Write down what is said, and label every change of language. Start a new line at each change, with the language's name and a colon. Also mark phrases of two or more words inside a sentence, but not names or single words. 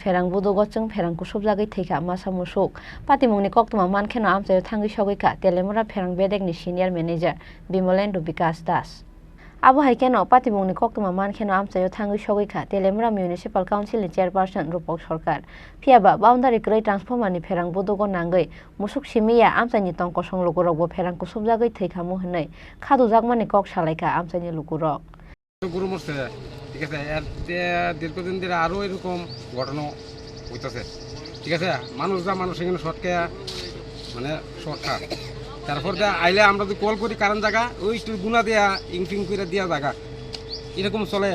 Kok Borok: ferang budugo chung ferang kusubjagai theika masa musuk patimungni koktuma mankheno amchayo thangi sogaika Telemura ferang bedek ni
English: senior manager
Kok Borok: Bimalendra Vikas Das Abo haikeno patimungni koktuma mankheno amchayo thangi sogaika Telemura
English: municipal council
Kok Borok: ni chairperson Rupok Sarkar phiaba boundary krei transformer ni ferang budugo nangai musuk simiya amchaini tongko songlogorokbo ferang kusubjagai theikamu hwnai খাদুজাকমানি কক সালাইকা আমচাইনি লুকুরক
Bangla: গরু মরছে ঠিক আছে দীর্ঘদিন ধরে আরো এরকম ঘটনা হইতেছে ঠিক আছে মানুষ এখানে শর্টকে মানে শর্টকা তারপর আইলে আমরা যদি কল করি কারণ জায়গা ওই একটু গুণা দেয়া ইংফিং করে দেওয়া জায়গা এরকম চলে।